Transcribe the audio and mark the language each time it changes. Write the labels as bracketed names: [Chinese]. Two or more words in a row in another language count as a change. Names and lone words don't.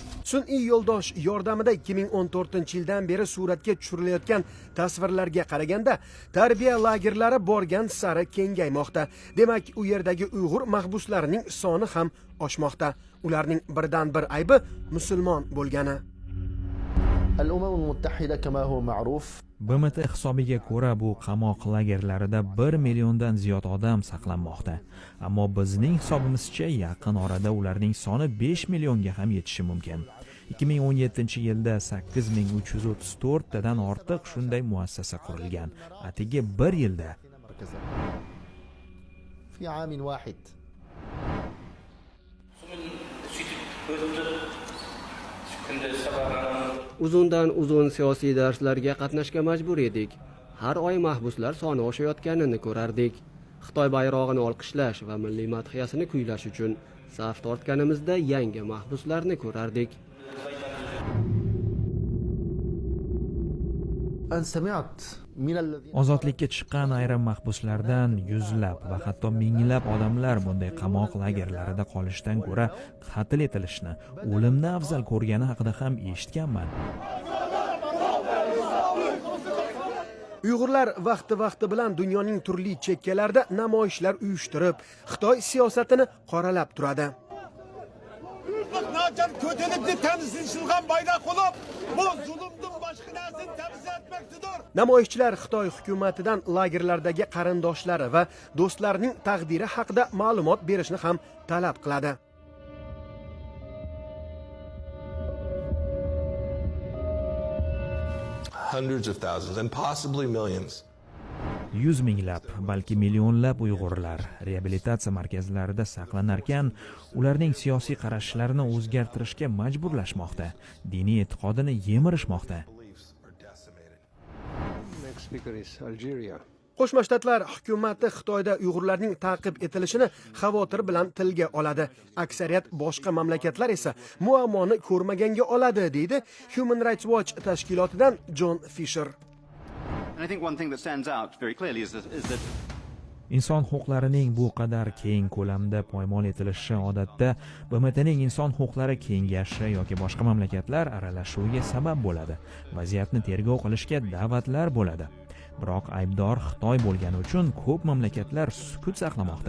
[Uzbek] Sun'iy yo'ldosh yordamida 2014-yildan beri suratga tushirilayotgan tasvirlarga qaraganda, tarbiya lagerlari borgan sari kengaymoqda. Demak, u yerdagi Uyg'ur mahbuslarining soni ham oshmoqda. Ularning birdan bir aybi musulmon bo'lgani. [Arabic] الأمم المتحدة كما هو معروف [Uzbek] BMT hisobiga ko'ra bu qamoq lagerlarida 1 milliondan ziyod odam saqlanmoqda. Ammo bizning hisobimizcha yaqin orada ularning soni 5 millionga ham yetishi mumkin. 2017-yilda 8334 tadan ortiq shunday muassasa qurilgan. Atigi 1 yilda [Arabic] في عام واحد. [Uzbek] Uzundan uzun siyosiy darslarga qatnashga majbur edik. Har oy mahbuslar soni oshayotganini ko'rardik. Xitoy bayrog'ini olqishlash va milliy madhiyasini kuylash uchun saf tortganimizda yangi mahbuslarni ko'rardik. [Arabic] أن سمعت من الذين [Uzbek] ozodlikka chiqqan ayrim mahbuslardan yuzlab va hatto minglab odamlar bunday qamoq lagerlarida qolishdan ko'ra qatl etilishni, o'limni afzal ko'rgani haqida ham eshitganman. Uyg'urlar vaqti bilan dunyoning turli chekkalarida namoyishlar uyushtirib, Xitoy siyosatini qoralab turadi. [Uyghur] Nacan kötülükni temsilçilgan bayrak olup, bu zulümdün başka narsini temsil etmektedir. [Uzbek] Namoyishchilar Xitoy hukumatidan lagerlardagi qarindoshlari va do'stlarining taqdiri haqida ma'lumot berishni ham talab qiladi. [English] Hundreds of thousands and possibly millions. [Uzbek] 100 minglab, balki millionlab Uyg'urlar reabilitatsiya markazlarida saqlanarkan, ularning siyosiy qarashlarini o'zgartirishga majburlashmoqda, diniy e'tiqodini yemirishmoqda. Qo'shma Shtatlar hukumati Xitoyda Uyg'urlarning ta'qib etilishini xavotir bilan tilga oladi. Aksariyat boshqa mamlakatlar esa muammoni ko'rmaganga oladi, deydi Human Rights Watch tashkilotidan John Fisher. [English] And I think one thing that stands out very clearly is that [Uzbek] Inson huquqlarining bu qadar keng ko'lamda poymol etilishi odatda BMTning inson huquqlari kengashi yoki boshqa mamlakatlar aralashuviga sabab bo'ladi. Vaziyatni tergov qilishga da'vatlar bo'ladi. Biroq aybdor Xitoy bo'lgani uchun ko'p mamlakatlar sukut saqlamoqda.